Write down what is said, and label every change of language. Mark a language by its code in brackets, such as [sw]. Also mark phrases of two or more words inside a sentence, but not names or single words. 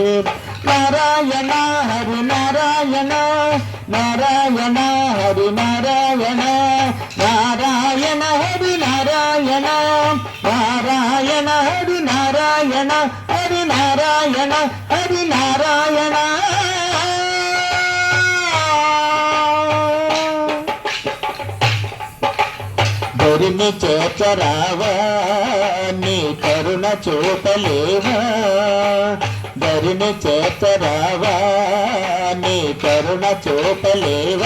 [kn] ನಾರಾಯಣ ಹರಿನಾರಾಯಣ ನಾರಾಯಣ ಹರಿನಾರಾಯಣ ನಾರಾಯಣ ಹರಿನಾರಾಯಣ ನಾರಾಯಣ ಹರಿನಾರಾಯಣ ಹರಿನಾರಾಯಣ ಹರಿನಾರಾಯಣ. [te] ధరిని చేర్చరావా నీ కరుణ చూపలేవా. ధరిని చేర్చరావా నీ కరుణ చూపలేవా.